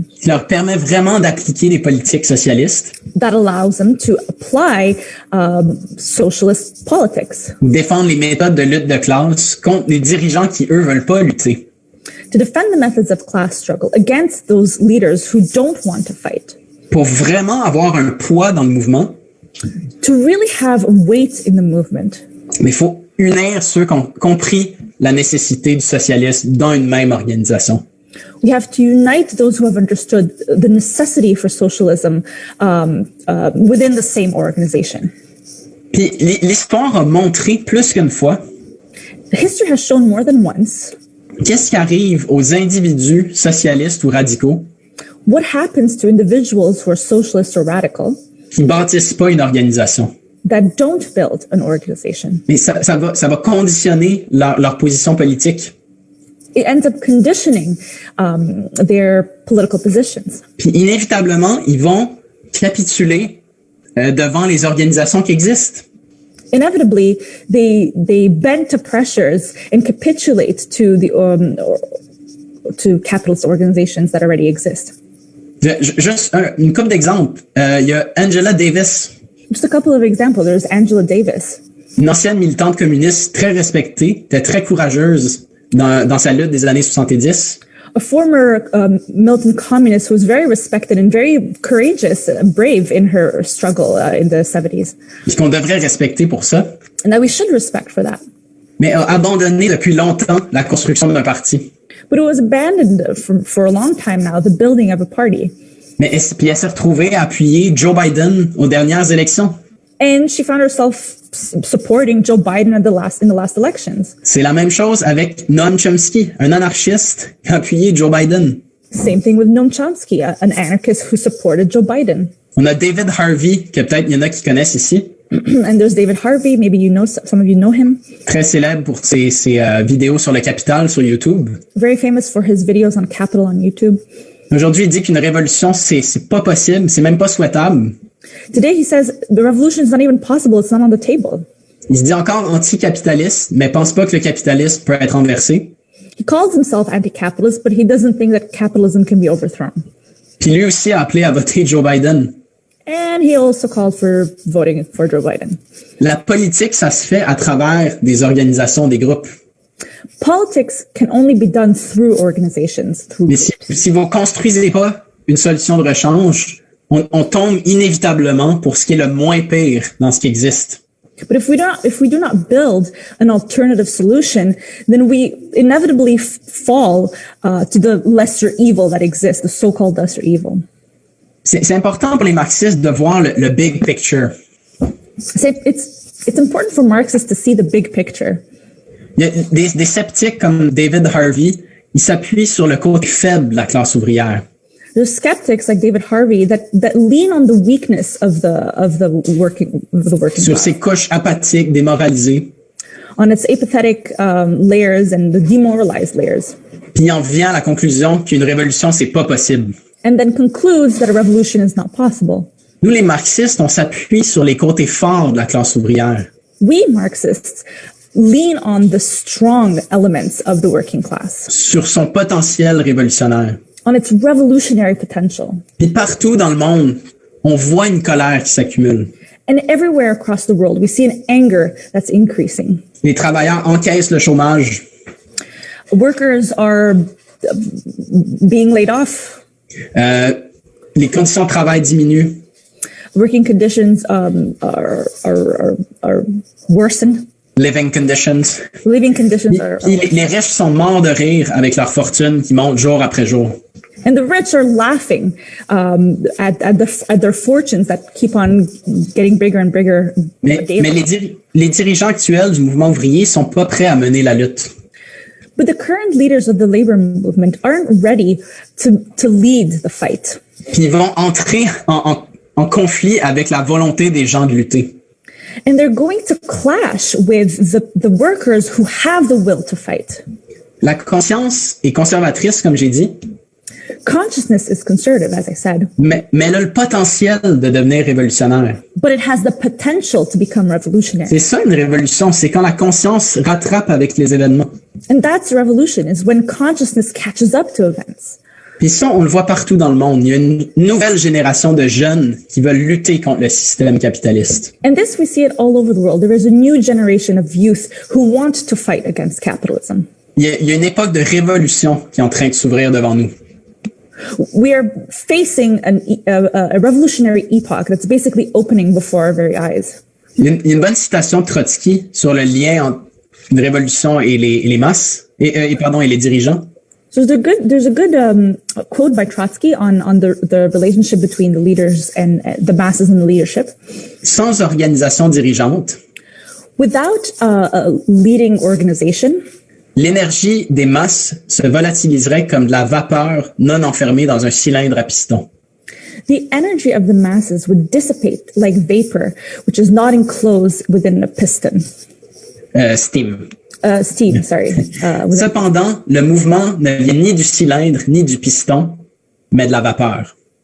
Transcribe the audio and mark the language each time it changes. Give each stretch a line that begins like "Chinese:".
French: qui leur permet vraiment d'appliquer les politiques socialistes
English: that allows them to apply socialist politics,
French: ou défendre les méthodes de lutte de classe contre les dirigeants qui, eux, veulent pas lutter.
English: to defend the methods of class struggle against those leaders who don't want to fight.
French: Pour vraiment avoir un poids dans le mouvement,
English: To really have weight in the movement,
French: mais il faut unir ceux qui ont compris la nécessité du socialisme dans une même organisation.
English: we have to unite those who have understood the necessity for socialism within the same organization.
French: Puis l'histoire a montré plus qu'une fois
English: History has shown more than once
French: qu'est-ce qui arrive aux individus socialistes ou radicaux
English: what happens to individuals who are socialist or radical
French: qui bâtissent pas une organisation.
English: that don't build an organization.
French: Mais ça va conditionner leur position politique.
English: It ends up conditioning their political positions.
French: Puis inévitablement, ils vont capituler devant les organisations qui existent.
English: Inevitably, they bend to pressures and capitulate to the to capitalist organizations that already exist.
French: Juste une couple d'exemples. Il y a Angela Davis,
English: Just a couple of examples. There's Angela Davis,
French: une ancienne militante communiste très respectée, était très courageuse dans sa lutte des années 70.
English: a former militant communist who was very respected and very courageous and brave in her struggle in the 70s.
French: Puis qu'on devrait respecter pour ça,
English: And that we should respect for that.
French: mais a abandonné depuis longtemps la construction d'un parti.
English: But it was abandoned for a long time now, the building of a party.
French: Puis elle s'est retrouvée à appuyer Joe Biden aux dernières élections.
English: And she found herself supporting Joe Biden in the last elections.
French: C'est la même chose avec Noam Chomsky, un anarchiste qui a appuyé Joe Biden.
English: Same thing with Noam Chomsky, an anarchist who supported Joe Biden.
French: On a David Harvey, que peut-être il y en a qui connaissent ici,
English: And there's David Harvey. Maybe you know, some of you know him.
French: Très célèbre pour ses vidéos sur le capital sur YouTube.
English: Very famous for his videos on capital on YouTube.
French: Aujourd'hui, il dit qu'une révolution, c'est pas possible, c'est même pas souhaitable.
English: Today he says the revolution is not even possible. It's not on the table.
French: Il se dit encore anticapitaliste, mais pense pas que le capitalisme peut être renversé.
English: He calls himself anti-capitalist, but he doesn't think that capitalism can be overthrown.
French: Puis lui aussi a appelé à voter Joe Biden.
English: And he also called for voting for Joe Biden.
French: La politique, ça se fait à travers des organisations, des groupes.
English: Politics can only be done through organizations, through
French: Mais si vous construisez pas une solution de rechange, on tombe inévitablement pour ce qui est le moins pire dans ce qui existe.
English: But if we do not build an alternative solution, then we inevitably fall to the lesser evil that exists, the so-called lesser evil.
French: C'est important pour les marxistes de voir le
English: big picture. So it's important for Marxists to see the big picture.
French: Il y a des sceptiques comme David Harvey, ils s'appuient sur le côté faible de la classe ouvrière.
English: There's skeptics like David Harvey that lean on the weakness of the working
French: Sur
English: class,
French: ces couches apathiques, démoralisées,
English: on its apathetic layers and the demoralized layers,
French: puis il en vient à la conclusion qu'une révolution, c'est pas possible.
English: and then concludes that a revolution is not possible.
French: Nous, les marxistes, on s'appuie sur les côtés forts de la classe ouvrière.
English: We Marxists lean on the strong elements of the working class,
French: Sur son potentiel révolutionnaire.
English: on its revolutionary potential.
French: Puis partout dans le monde, on voit une colère qui s'accumule.
English: And everywhere across the world, we see an anger that's increasing.
French: Les travailleurs encaissent le chômage.
English: Workers are being laid off.
French: Les conditions de travail diminuent.
English: Working conditions are worsened. Living conditions. Living conditions are
French: Puis les riches sont morts de rire avec leur fortune qui monte jour après jour.
English: and the rich are laughing at their fortunes that keep on getting bigger and bigger.
French: Mais les dirigeants actuels du mouvement ouvrier sont pas prêts à mener la lutte.
English: But the current leaders of the labor movement aren't ready to lead the fight.
French: Puis ils vont entrer en conflit avec la volonté des gens de lutter.
English: And they're going to clash with the workers who have the will to fight.
French: La conscience est conservatrice, comme j'ai dit,
English: Consciousness is conservative, as I said,
French: mais elle a le potentiel de devenir révolutionnaire.
English: but it has the potential to become revolutionary.
French: C'est ça une révolution, c'est quand la conscience rattrape avec les événements.
English: And that's revolution, is when consciousness catches up to events.
French: Puis ça, on le voit partout dans le monde. Il y a une nouvelle génération de jeunes qui veulent lutter contre le système capitaliste.
English: And this, we see it all over the world. There is a new generation of youth who want to fight against capitalism.
French: Il y a une époque de révolution qui est en train de s'ouvrir devant nous.
English: We are facing a revolutionary epoch that's basically opening before our very eyes.
French: Il y a une bonne citation de Trotsky sur le lien entre une révolution et les masses, et les dirigeants.
English: So there's a good quote by Trotsky on the relationship between the leaders and the masses and the leadership.
French: Sans organisation dirigeante,
English: Without a leading organization,
French: l'énergie des masses se volatiliserait comme de la vapeur non enfermée dans un cylindre à piston.
English: the energy of the masses would dissipate like vapor, which is not enclosed within a piston. Steam. Steam, sorry.
French: Cependant, le mouvement ne vient ni du cylindre ni du piston, mais de la vapeur.